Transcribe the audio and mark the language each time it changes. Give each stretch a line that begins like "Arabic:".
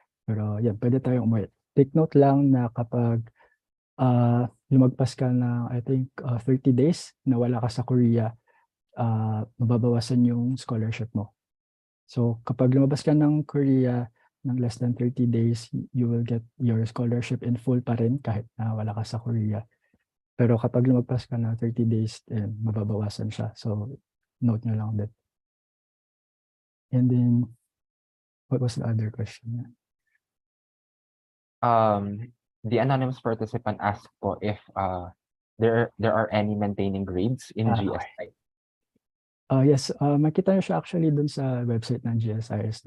Filipino: Pero yan, pwede tayong umuwi. Take note lang na kapag lumagpas ka ng,
English: I think,
Filipino: 30 days na wala ka sa Korea, mababawasan yung scholarship mo. So kapag lumabas ka ng Korea ng less than 30 days,
English: you will get your scholarship in full
Filipino: pa rin kahit na wala ka sa Korea. Pero kapag lumagpas ka ng 30 days, mababawasan siya. So note nyo lang that.
English: And then, what was the other question? The anonymous participant asked po if there are any maintaining grades in Okay. GSI.
Filipino: Yes, makita nyo siya actually dun sa website ng GSIS.